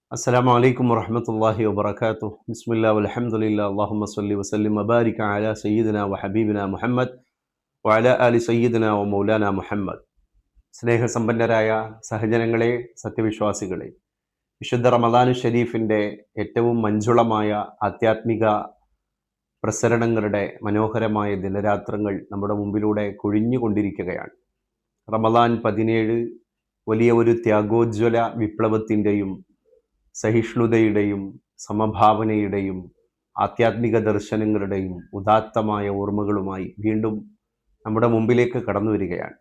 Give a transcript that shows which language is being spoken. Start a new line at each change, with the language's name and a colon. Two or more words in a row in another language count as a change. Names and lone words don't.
Arabic: السلام عليكم ورحمة الله وبركاته بسم الله والحمد لله اللهم صل وسلم وبارك على سيدنا وحبيبنا محمد وعلى آل سيدنا ومولانا മുഹമ്മദ്.
Malayalam: സ്നേഹസമ്പന്നരായ സഹജനങ്ങളെ, സത്യവിശ്വാസികളെ, വിശുദ്ധ റമദാനു ഷരീഫിൻ്റെ ഏറ്റവും മഞ്ജുളമായ ആധ്യാത്മിക പ്രസരണങ്ങളുടെ മനോഹരമായ ദിനരാത്രങ്ങൾ നമ്മുടെ മുമ്പിലൂടെ കൊഴിഞ്ഞുകൊണ്ടിരിക്കുകയാണ്. റമദാൻ 17 വലിയ ഒരു ത്യാഗോജ്വല വിപ്ലവത്തിൻ്റെയും സഹിഷ്ണുതയുടെയും സമഭാവനയുടെയും ആധ്യാത്മിക ദർശനങ്ങളുടെയും ഉദാത്തമായ ഓർമ്മകളുമായി വീണ്ടും നമ്മുടെ മുമ്പിലേക്ക് കടന്നു വരികയാണ്.